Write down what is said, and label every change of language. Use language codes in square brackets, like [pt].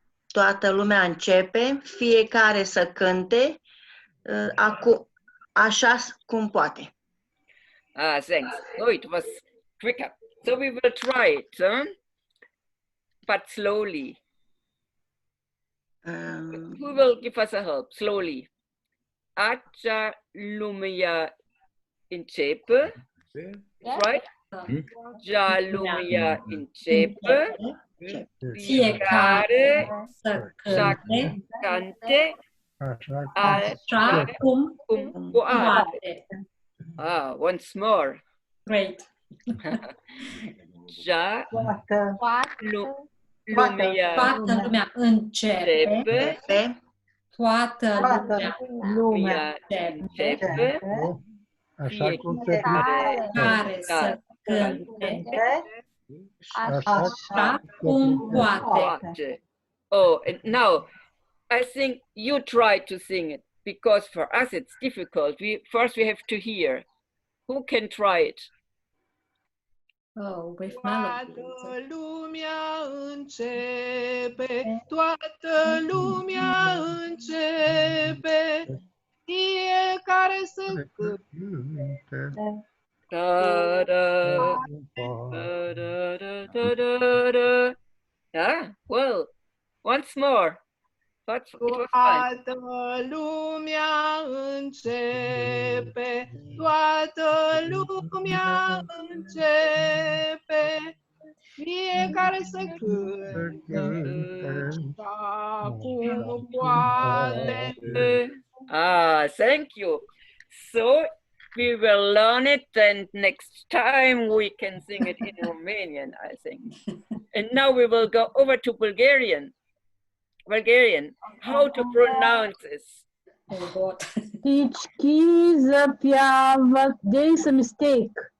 [ro] Toată lumea începe, fiecare să cânte așa cum poate. [en] Ah, thanks. Oh, it was quicker. So we will try it, but slowly. Who will give us a help? Slowly. [ro] Acea lumea începe. [en] Right? [ro] Acea lumea începe. Fiecare să cânte așa cum poate. [en] Ah, once more. Great. [ro] Toată lumea începe. Toată lumea începe. Fiecare să cânte așa cum poate. [en] Oh, and now I think you try to sing it, because for us it's difficult. First we have to hear. Who can try it? Oh, with melody. [ro] Toată lumea începe, toată lumea începe, fiecare să cânte. Da, da, da, da, da, da, da, da. [en] Ah, well, once more. But it was fine. [ro] Toată lumea începe, toată lumea începe, fiecare să cânte cum poate. [en] Ah, thank you. So we will learn it, and next time we can sing it in Romanian, I think. And now we will go over to Bulgarian. How to pronounce this? [bg] Всички запяват. [en] There is a mistake.